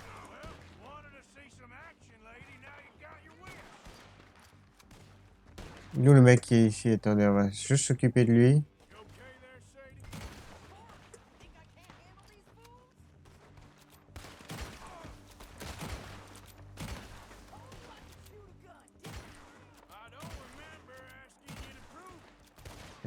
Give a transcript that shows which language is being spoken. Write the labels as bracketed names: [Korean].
[English] Well, wanted to see some action, lady. Now you got your wish. [French] Nous, le mec qui est ici, attendez, on va juste s'occuper de lui. [English] You okay there, Sadie? Think I can't handle these fools? Shoot a gun, damn it. I don't remember asking you to prove it.